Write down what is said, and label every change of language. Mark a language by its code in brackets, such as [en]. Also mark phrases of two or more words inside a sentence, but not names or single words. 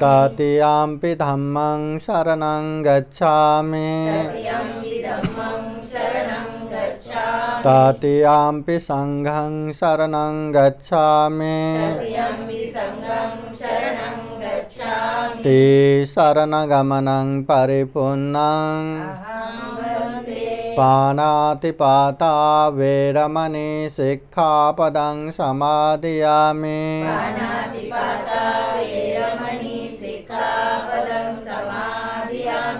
[pi] तृतीयम्पि धम्मं शरणं गच्छामि तृतीयम्पि धम्मं शरणं गच्छामि तृतीयम्पि संघं शरणं गच्छामि तृतीयम्पि संघं शरणं गच्छामि ते शरणगमनं परिपूर्णं अहं वन्दे पाणातिपाता वैरमणि सिक्खापदं समादयामि पाणातिपाता वेरमणि सिक्खापदं समादयामि